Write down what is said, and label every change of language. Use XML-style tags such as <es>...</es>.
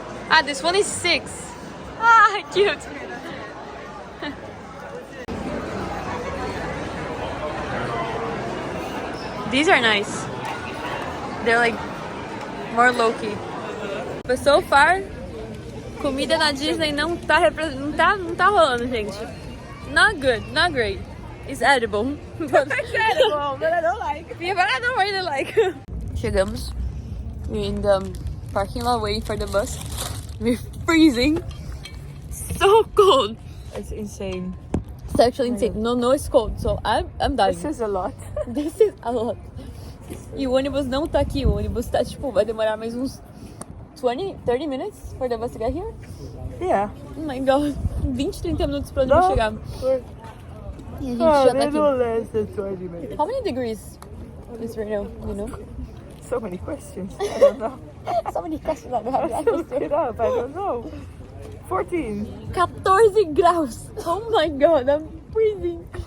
<en>Ah, this one is 6. Ah, cute. These are nice. They're like more low-key. But so far,</en> <pt>comida na Disney não tá rolando, gente.</pt> <en>Not good, not great. It's edible. But It's edible, but I don't like. yeah, but I don't really like.</en> <pt>Chegamos.</pt> <en>We're in the parking lot waiting for the bus. We're freezing. So cold. It's insane. It's actually insane. No, it's cold. So I'm dying. This is a lot. This is a lot.</en> <pt>E o ônibus não tá aqui. O ônibus tá, tipo, vai demorar mais uns 30</pt> <en>minutes for the bus to get here. Yeah. Oh my god.</en> <pt>20, 30 minutos pra ônibus chegar. E a gente já tá aqui.</pt> <en>less than 20 minutes. How many degrees is right now? You know? So many questions. I don't know. So many questions I don't have the I answers looked to. it up. I don't know. 14. 14 graus. Oh my god, I'm freezing.</en>